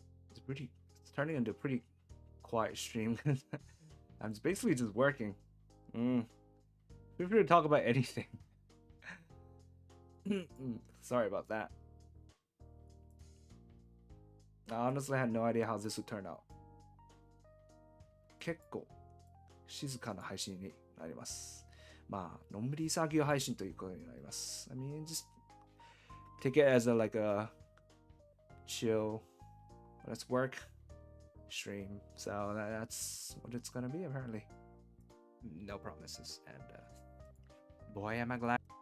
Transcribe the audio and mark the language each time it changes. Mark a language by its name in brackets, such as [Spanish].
[English] It's turning into a pretty quiet stream. I'm basically just working. Feel free to talk about anything. Sorry about that. I honestly had no idea how this would turn out. [Japanese] 結構静かな配信になります。まあ、のんびり作業配信ということになります。 [English] I mean, just take it as like a chill, let's work stream. So that's what it's gonna be apparently. No promises, and boy am I glad.